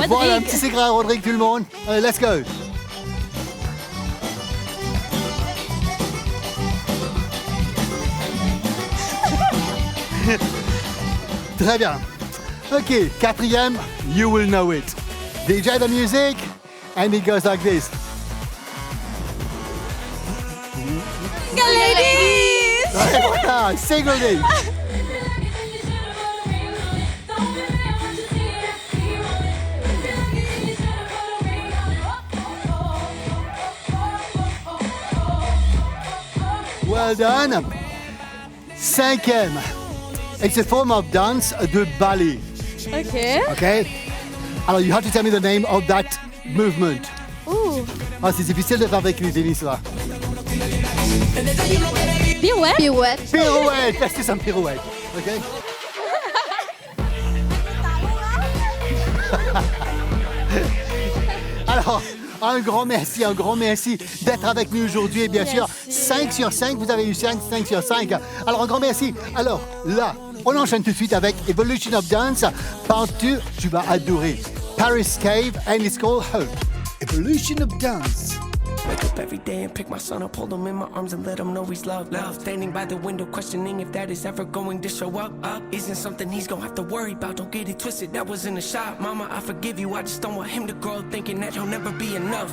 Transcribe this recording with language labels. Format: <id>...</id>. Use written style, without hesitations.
<fr>Voilà, un petit secret à Rodrigue, tout le monde. Allez,</fr> <en>let's go.</en> <fr>Très bien.</fr> <en>OK, quatrième, You Will Know It. DJ the music, and it goes like this. Ladies.</en> <fr>Ouais, voilà, single day.</fr> <en>Well done. Cinquième. It's a form of dance</en> <fr>de ballet.</fr> <en>Ok. Okay? Alors, you have to tell me the name of that movement. Ouh.</en> <fr>Ah, c'est difficile de faire avec les tennis, là. Pirouette. Pirouette.</fr> <en>Pirouette. Let's do some pirouette. Okay?</en> <fr>Alors, un grand merci d'être avec nous aujourd'hui. Et bien sûr, 5 sur 5, vous avez eu 5 sur 5. Alors, un grand merci. Alors, là, on enchaîne tout de suite avec Evolution of Dance. Part-2, tu vas adorer.</fr> <en>Paris Cave, and it's called Hope. Evolution of Dance. Wake up every day and pick my son up, hold him in my arms and let him know he's loved. Standing by the window, questioning if that is ever going to show up. Isn't something he's gonna have to worry about. Don't get it twisted, that was in a shot. Mama, I forgive you, I just don't want him to grow up thinking that he'll never be enough.</en>